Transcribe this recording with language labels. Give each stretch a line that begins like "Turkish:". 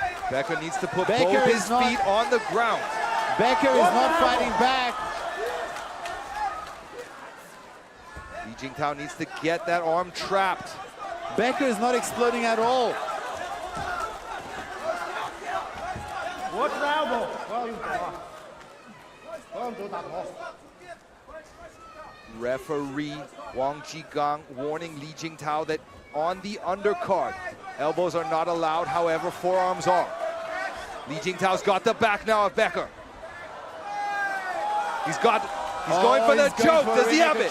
English: Becker needs to put both his feet on the ground. Becker is not fighting back. Li Jingtao needs to get that arm trapped. Becker is not exploding at all. What's the elbow?
Chinese: 不要用手啊，不要用手打头。
English: Referee Wang Jigang warning Li Jingtao that on the undercard, elbows are not allowed, however, forearms are. Li Jingtao's got the back now of Becker. He's going for the choke. Does he have it?